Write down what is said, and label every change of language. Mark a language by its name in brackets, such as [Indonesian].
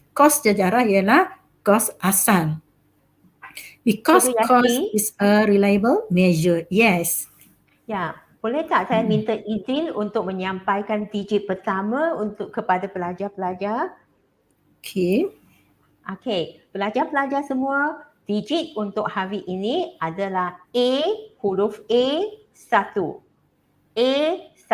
[Malay] Kos sejarah ialah kos asal. [English] Because cost is a reliable measure. Yes. [Malay] Ya, boleh tak saya minta izin untuk menyampaikan digit pertama untuk kepada pelajar-pelajar? [English] Okay. [Malay] Okey, pelajar-pelajar semua, digit untuk hari ini adalah huruf A1. A1.